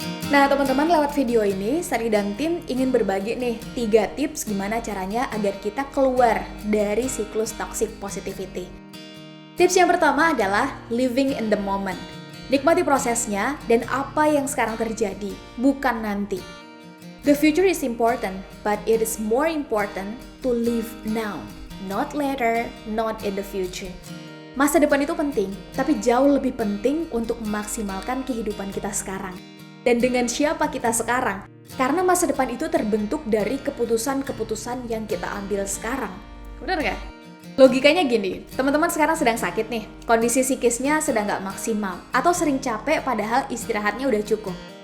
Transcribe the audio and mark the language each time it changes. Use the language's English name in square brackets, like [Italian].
[Indonesian] Nah teman-teman, lewat video ini, Sally dan tim ingin berbagi nih 3 tips gimana caranya agar kita keluar dari siklus toxic positivity. Tips yang pertama adalah [English] living in the moment. [Indonesian] Nikmati prosesnya dan apa yang sekarang terjadi, bukan nanti. [English] The future is important, but it is more important to live now. Not later, not in the future. [Indonesian] Masa depan itu penting, tapi jauh lebih penting untuk memaksimalkan kehidupan kita sekarang. Dan dengan siapa kita sekarang? Karena masa depan itu terbentuk dari keputusan-keputusan yang kita ambil sekarang. Benar nggak? Logikanya gini, teman-teman sekarang sedang sakit nih, kondisi psikisnya sedang nggak maksimal, atau sering capek padahal istirahatnya udah cukup.